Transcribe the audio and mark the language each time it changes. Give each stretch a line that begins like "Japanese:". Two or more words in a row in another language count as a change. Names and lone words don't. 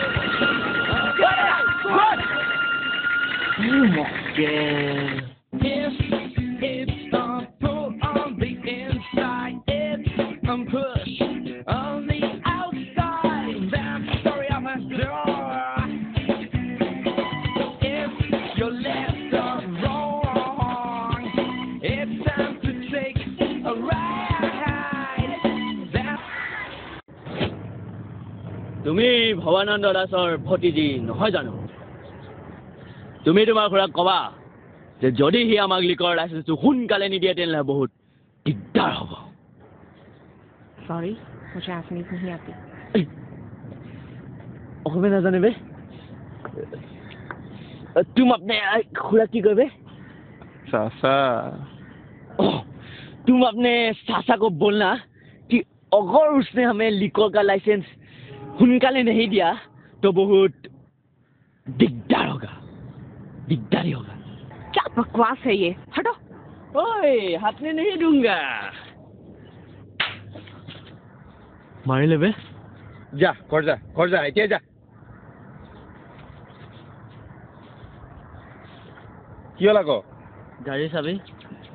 English: Push on the outside, that's the story of a door. If you're left or wrong, it's time to take a ride.
Assamese: তুমি ভৱানন্দ দাসৰ ভতিজী নহয় জানো তুমি তোমাৰ খুৰাক কবা যে যদি সি আমাক লিকৰ লাইচেন্সটো সোনকালে নিদিয়ে তেনেহ'লে বহুত দিগদাৰ হ'ব
Hindi: Sorry, मुझे आसमीज नहीं आती
Assamese: অসমে নাজানে বে
Hindi: तुम अपने खुरा की कर बे सासा तुम अपने सासा को बोलना कि अगर उसने हमें लिकर का लाइसेंस हुनकाले नहीं दिया तो बहुत दिगदार होगा दिगदारी होगा क्या बकवास है ये हटो ओए हाथ में नहीं दूंगा मारी ले बे जा घर जा
Assamese: এতিয়া যা কি হল আকৌ গাড়ী চাবি